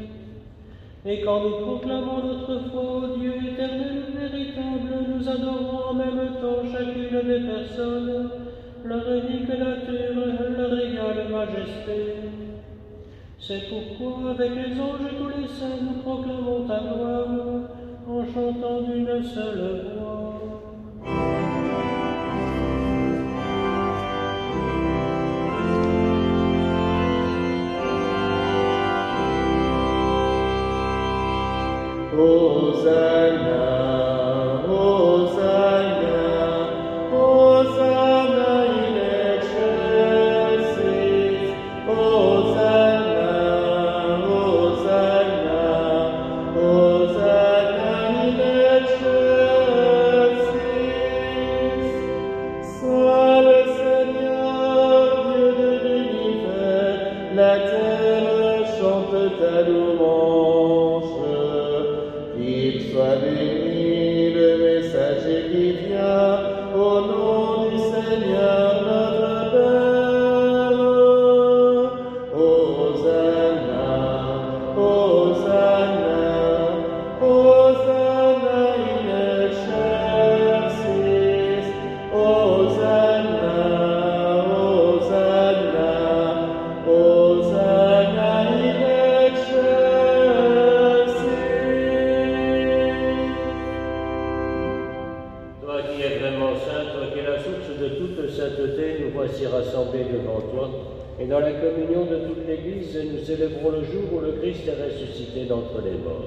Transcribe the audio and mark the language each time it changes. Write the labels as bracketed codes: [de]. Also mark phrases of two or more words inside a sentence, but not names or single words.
[fr] Et quand nous proclamons notre foi au Dieu éternel et véritable, nous adorons en même temps chacune des personnes, leur unique nature, leur égale majesté. C'est pourquoi, avec les anges et tous les saints, nous proclamons ta gloire, en chantant d'une seule voix. [la] Hosanna, Hosanna, Hosanna in excelsis. Hosanna, Hosanna, Hosanna in excelsis. [fr] Sois le Seigneur, Dieu de l'univers, la terre chante ta louange. Qu'il soit béni le messager qui vient au nom du Seigneur notre Père. [la] Hosanna, Hosanna, Hosanna in excelsis. Hosanna, Hosanna, Hosanna in excelsis. [fr] Toi qui es vraiment saint, toi qui es la source de toute sainteté, nous voici rassemblés devant toi, et dans la communion de toute l'Église, nous célébrons le jour où le Christ est ressuscité d'entre les morts.